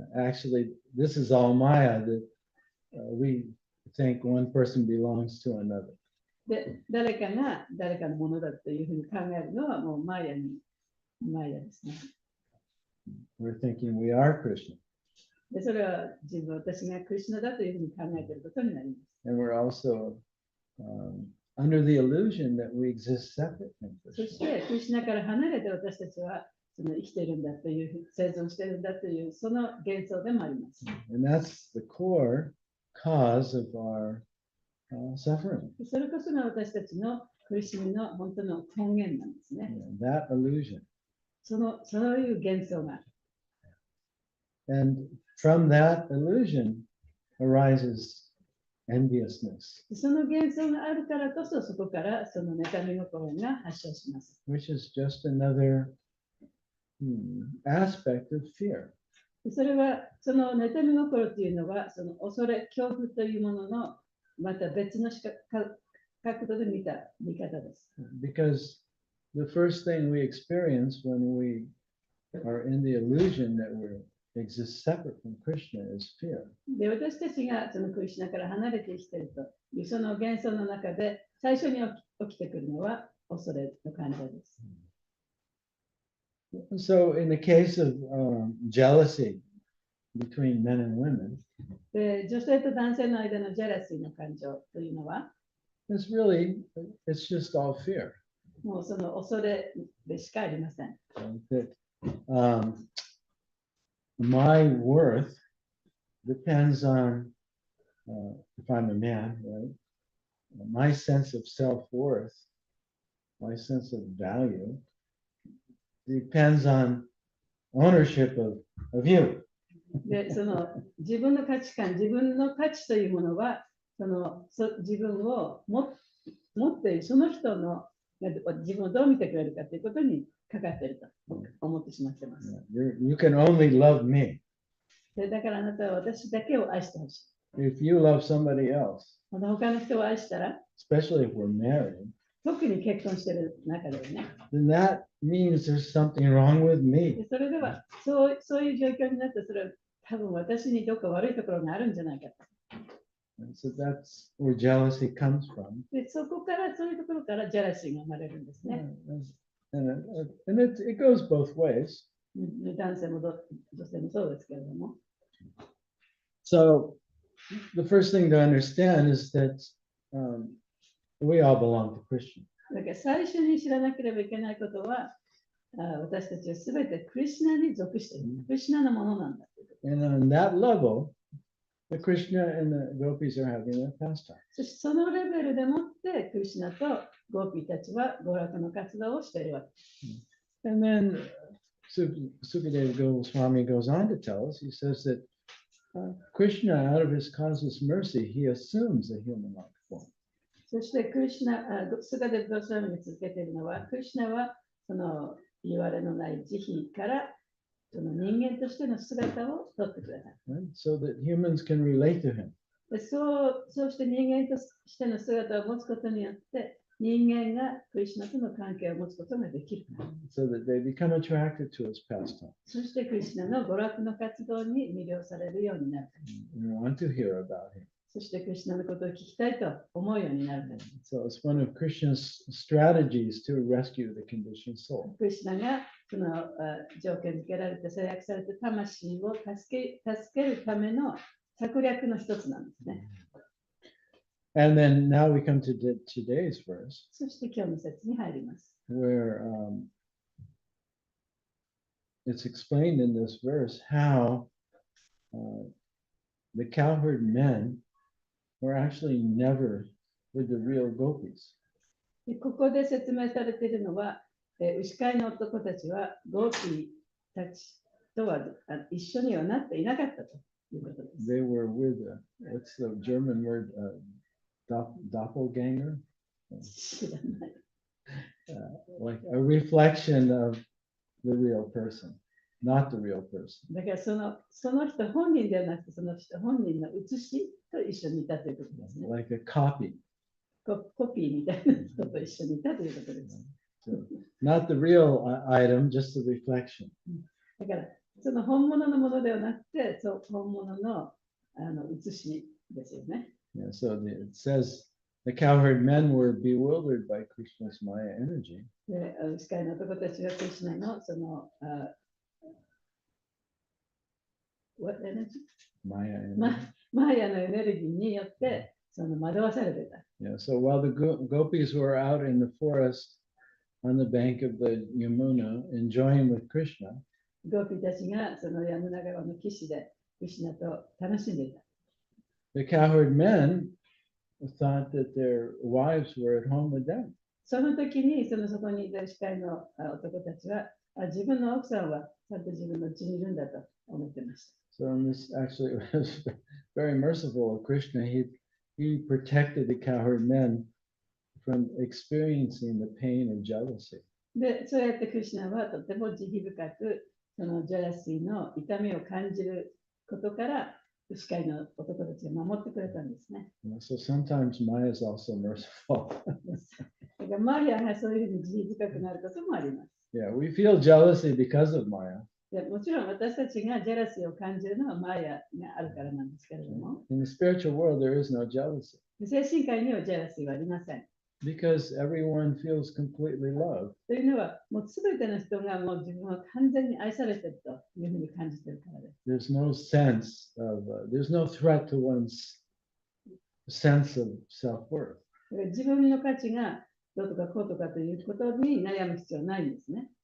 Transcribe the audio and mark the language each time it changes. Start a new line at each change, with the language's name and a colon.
English: Yeah, actually, this is all Maya that we think one person belongs to another.
Japanese: で、誰かが誰かのものだというふうに考えるのはもうマヤですね。
English: We're thinking we are Krishna.
Japanese: で、それは私がクリシュナだというふうに考えていることになります。
English: And we're also under the illusion that we exist separate from
Japanese: そ
English: Krishna.
Japanese: してクリシュナから離れて私たちはその生きているんだという、生存しているんだというその幻想でもあります。
English: And that's the core cause of our suffering.
Japanese: それこそが私たちの苦しみの本当の根源なんですね。
English: That illusion.
Japanese: そういう幻想が。
English: And from that illusion arises enviousness,
Japanese: その幻想があるからこそ、そこからその妬み心が発症します。
English: which is just another aspect of fear.
Japanese: それは、その妬み心というのは、その恐れ、恐怖というものの、また別の角度で見た見方です。
English: Because the first thing we experience when we are in the illusion that we exist separate from Krishna is fear.
Japanese: で、私たちがそのクリシュナから離れて生きているというその幻想の中で最初に起きてくるのは恐れの感情です。
English: So in the case of jealousy between men and women,
Japanese: で、女性と男性の間のジェラシーの感情というのは、
English: it's just all fear.
Japanese: もうその恐れでしかありません。
English: That my worth depends on, if I'm a man, right? My sense of self-worth, my sense of value depends on ownership of you.
Japanese: で、その自分の価値観、自分の価値というものは、自分を持っているその人の自分をどう見てくれるかということにかかっていると思ってしまっています。
English: You can only love me.
Japanese: でだからあなたは私だけを愛してほしい。
English: If you love somebody else,
Japanese: また他の人を愛したら、
English: especially if we're married,
Japanese: 特に結婚している中ではね。
English: then that means there's something wrong with
Japanese: で
English: me.
Japanese: それではそういう状況になってそれは多分私にどっか悪いところがあるんじゃないかと。
English: And so that's where jealousy comes from.
Japanese: でそこからそういうところからジェラシーが生まれるんですね。
English: And it goes both ways.
Japanese: 男性も女性もそうですけれども。
English: So the first thing to understand is that we all belong to Krishna.
Japanese: だから最初に知らなければいけないことは、私たちはすべてクリシュナに属している。クリシュナのものなんだということ。
English: And on that level, the Krishna and the gopis are having their pastime.
Japanese: そしてそのレベルでもってクリシュナとゴーピーたちは娯楽の活動をしているわけです。
English: And then Sukadeva Goswami goes on to tell us, he says that Krishna, out of his causeless mercy, he assumes a human-like form.
Japanese: そしてクリシュナ、スガデブゴスワミに続けているのは、クリシュナはその言われのない慈悲からその人間としての姿を取ってくれた。
English: Right? So that humans can relate to him.
Japanese: でそうして人間としての姿を持つことによって、人間がクリシュナとの関係を持つことができる。
English: So that they become attracted to his pastime.
Japanese: そしてクリシュナの娯楽の活動に魅了されるようになる。
English: And want to hear about him.
Japanese: そしてクリシュナのことを聞きたいと思うようになる。
English: So it's one of Krishna's strategies to rescue the conditioned soul.
Japanese: クリシュナがその条件付けられて制約された魂を助けるための策略の一つなんですね。
English: And then now we come to today's verse,
Japanese: そして今日の説に入ります。
English: where it's explained in this verse how the cowherd men were actually never with the real gopis.
Japanese: でここで説明されているのは、牛飼いの男たちはゴーピーたちとは一緒にはなっていなかったということです。
English: They were with, what's the German word, doppelganger?
Japanese: 知らない。
English: Like a reflection of the real person, not the real person.
Japanese: だからその人本人ではなくて、その人本人の写しと一緒にいたということですね。
English: Like a copy.
Japanese: コピーみたいな人と一緒にいたということです。
English: So, not the real item, just the reflection.
Japanese: だから、その本物のものではなくて、本物の写しですよね。
English: Yeah, so it says the cowherd men were bewildered by Krishna's Maya energy.
Japanese: で、牛飼いの男たちはクリシュナのその、
English: what energy? Maya energy.
Japanese: マーヤのエネルギーによってその惑わされてた。
English: Yeah, so while the gopis were out in the forest on the bank of the Yamuna enjoying with Krishna,
Japanese: ゴーピーたちがそのヤムナ川の岸でクリシュナと楽しんでいた。
English: the cowherd men thought that their wives were at home with them.
Japanese: その時にそこにいた牛飼いの男たちは自分の奥さんはちゃんと自分の家にいるんだと思ってました。
English: So this actually was very merciful of Krishna. He protected the cowherd men from experiencing the pain of jealousy.
Japanese: で、そうやってクリシュナはとても慈悲深くそのジェラシーの痛みを感じることから牛飼いの男たちを守ってくれたんですね。
English: So sometimes Maya is also merciful.
Japanese: だからマリアがそういうふうに慈悲深くなることもあります。
English: Yeah, we feel jealousy because of Maya.
Japanese: でもちろん私たちがジェラシーを感じるのはマヤがあるからなんですけれども、
English: In the spiritual world, there is no jealousy
Japanese: 精神界にはジェラシーはありません。
English: because everyone feels completely loved.
Japanese: というのは、もうすべての人がもう自分は完全に愛されているというふうに感じているからです。
English: There's no sense of, there's no threat to one's sense of self-worth.
Japanese: だから自分の価値がどうとかこうとかということに悩む必要はないんですね。